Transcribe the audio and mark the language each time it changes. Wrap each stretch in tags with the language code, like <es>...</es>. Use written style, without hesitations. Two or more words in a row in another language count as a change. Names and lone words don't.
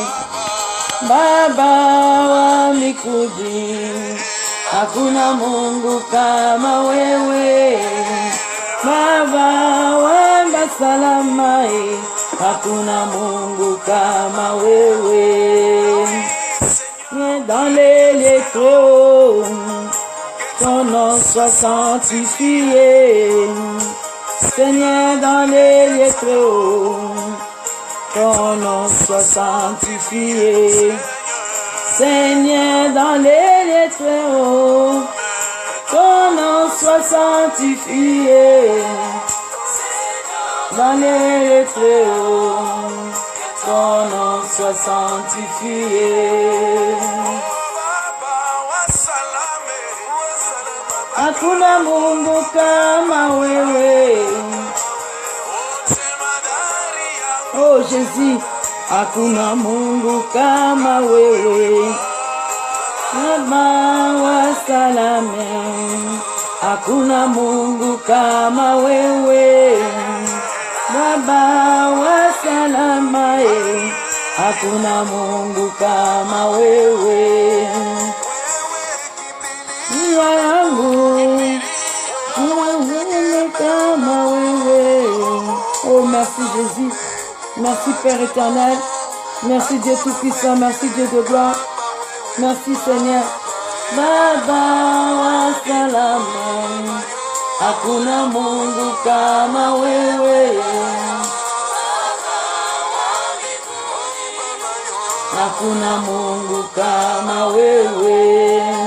<sw>Baba wa mbinguni, hakuna Mungu kama wewe. Baba wa salama, hakuna Mungu kama wewe.</sw> <fr>Dans les lieux très hauts, ton nom soit sanctifié. Seigneur, dans les lieux très hauts, ton nom soit sanctifié. Seigneur, dans les lieux très hauts, ton nom soit sanctifié. Dans les lieux très hauts, ton nom soit sanctifié.</fr> <sw>Hakuna Mungu kama wewe. Oh Jésus, hakuna Mungu kama wewe. Baba wa salame, hakuna Mungu kama wewe. Baba wa salama, hakuna Mungu kama wewe. Nia yangu, kama wewe.</sw> <fr>Oh merci Jésus. Merci Père éternel, merci Dieu Tout-Puissant, merci Dieu de gloire, merci Seigneur.</fr> <sw>Baba wa salama, hakuna Mungu kama wewe. Hakuna Mungu kama wewe.</sw>